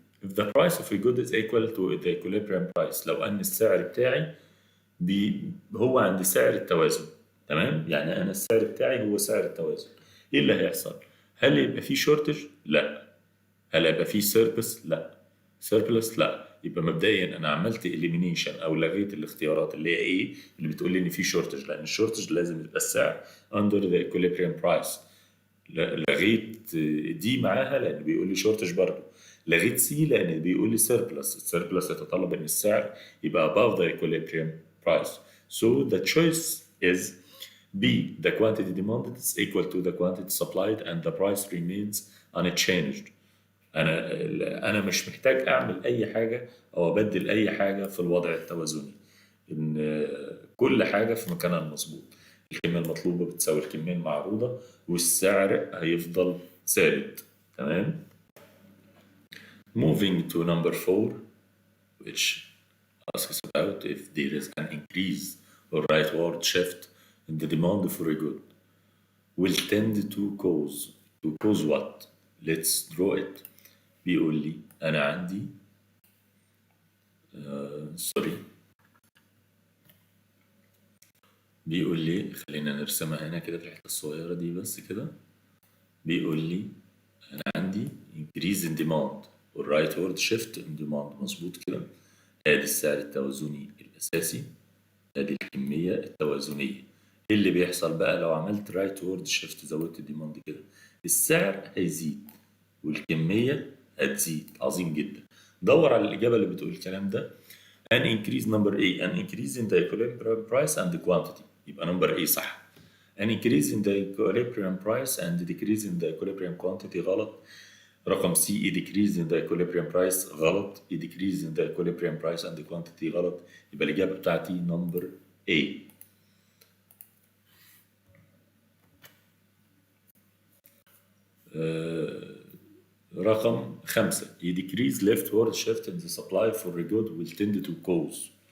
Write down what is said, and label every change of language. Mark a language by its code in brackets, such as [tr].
[en] If the price of a good is equal to the equilibrium price. [ar] لو أن السعر بتاعي هو عند سعر التوازن. تمام؟ يعني أنا السعر بتاعي هو سعر التوازن. إيه اللي هيحصل؟ هل يبقى فيه شورتج؟ لا. هل هيبقى فيه سيربس؟ لا. سيربلس؟ لا. يبقى مبدئيا انا عملت اليمينيشن او لغيت الاختيارات اللي هي ايه اللي بتقول لي ان في شورتج، لان الشورتج لازم يبقى السعر [en] Under the equilibrium price. [ar] لغيت دي معاها لان بيقول لي شورتج برضه. لغيت سي لان بيقول لي سيربلس. السيربلس يتطلب ان السعر يبقى [en] above the equilibrium price. So the choice is B. The quantity demanded is equal to the quantity supplied and the price remains unchanged. [ar] انا مش محتاج اعمل اي حاجه او ابدل اي حاجه في الوضع التوازني، ان كل حاجه في مكانها المظبوط. الكميه المطلوبه بتساوي الكميه المعروضه والسعر هيفضل ثابت. تمام. [en] Moving to number 4, which asks about if there is an increase or rightward shift in the demand for a good will tend to cause what? Let's draw it. [ar] بيقول لي أنا عندي سوري بيقول لي خلينا نرسمها هنا كده في الحتة الصغيرة دي بس كده. بيقول لي أنا عندي [en] increase in demand or rightward shift in demand. [ar] مظبوط كده. ادي السعر التوازني الأساسي، ادي الكمية التوازنية. ايه اللي بيحصل بقى لو عملت rightward shift زودت الديماند كده؟ السعر هيزيد والكمية هتزيد. عظيم جدا. دور على الإجابة اللي بتقول الكلام ده. [en] an increase number A an increase in the equilibrium price and the quantity. يبقى number A صح. an increase in the equilibrium price and decrease in the equilibrium quantity غلط. رقم C a decrease in the equilibrium price غلط. a decrease in the equilibrium price and the quantity غلط. [ar] يبقى الإجابة بتاعتي number A. [en] رقم 5 a decrease leftward shift in the supply for a good will tend to cause.